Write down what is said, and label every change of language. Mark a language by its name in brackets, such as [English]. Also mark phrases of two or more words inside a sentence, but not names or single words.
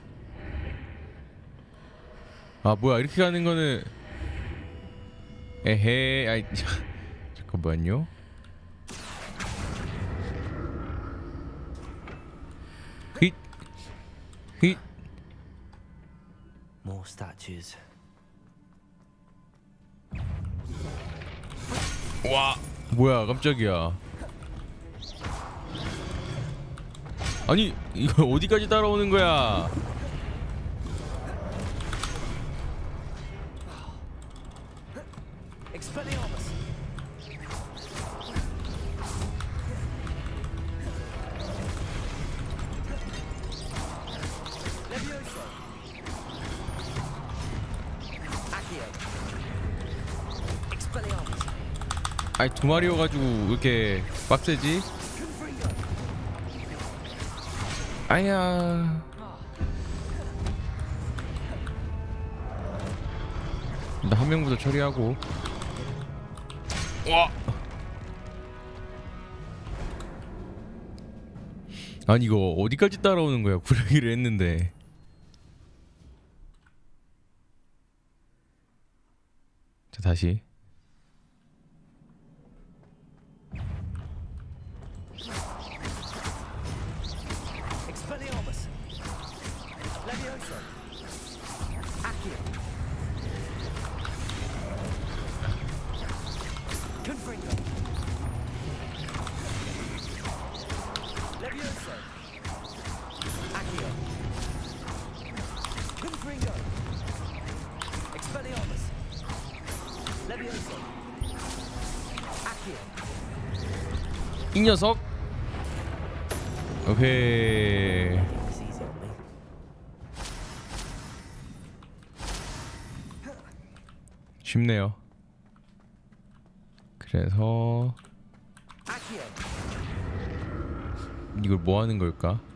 [Korean] 아 뭐야 이렇게 가는 거는 에헤 아이 잠깐만요. 힛 힛. [English] More statues. [Korean] 와 뭐야 깜짝이야. 아니 이거 어디까지 따라오는 거야? Expelliarmus. Levioso. Accio. Expelliarmus. 아니 두 마리여가지고 왜 이렇게 빡세지? 아야. 나 한 명부터 처리하고. 와. 아니 이거 어디까지 따라오는 거야? 구르기를 했는데. 자 다시. Expelliarmus. Levioso. Accio. Confringo. Levioso. Accio. Confringo. Expelliarmus. Levioso. Accio. 이 녀석. 오케이. 쉽네요. 그래서 이걸 뭐 하는 걸까?